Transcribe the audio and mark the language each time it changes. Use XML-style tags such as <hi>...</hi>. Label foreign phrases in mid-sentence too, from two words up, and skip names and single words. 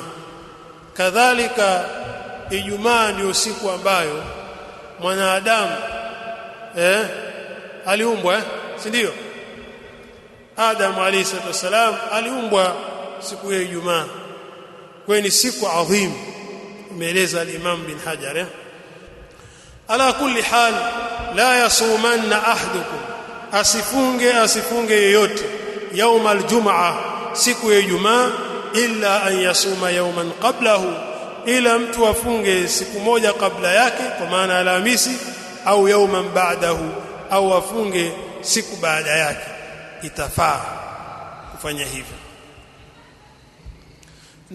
<sw>Kadhalika Ijumaa ndio siku ambayo mwanadamu aliumbwa, si ndio? Adam</sw> <ar>عليه الصلاة والسلام</ar> <sw>aliumbwa siku ya Ijumaa. Kwa ni siku adhim, imeeleza al-Imam bin Hajar.</sw> <ar>على كل حال, لا يصومن أحدكم,</ar> <sw>asifunge yeyote</sw> <ar>يوم الجمعة</ar> <sw>siku ya Ijumaa,</sw> <ar>إلا أن يصوم يوما قبله,</ar> <sw>ila mtu afunge siku moja kabla yake, kwa maana Alhamisi, au</sw> <ar>يوما بعده,</ar> <sw>au afunge siku baada yake. Itafaa kufanya hivyo.</sw>